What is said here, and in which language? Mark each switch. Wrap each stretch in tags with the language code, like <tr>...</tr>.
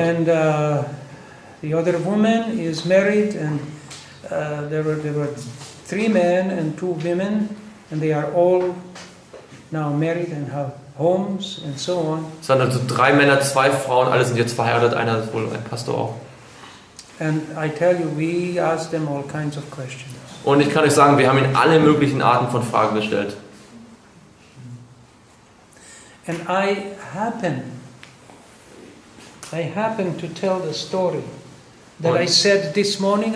<en>And the other woman is married, and there were 3 men and 2 women, and they are all now married and have homes and so on.</en> <de>Es sind also 3 Männer, 2 Frauen, alle sind jetzt verheiratet, einer ist wohl ein Pastor auch.</de> <en>And I tell you, we ask them all kinds of questions.</en> <de>Und ich kann euch sagen, wir haben ihnen alle möglichen Arten von Fragen gestellt.</de> <en>And I happen to tell the story that I said this morning.</en>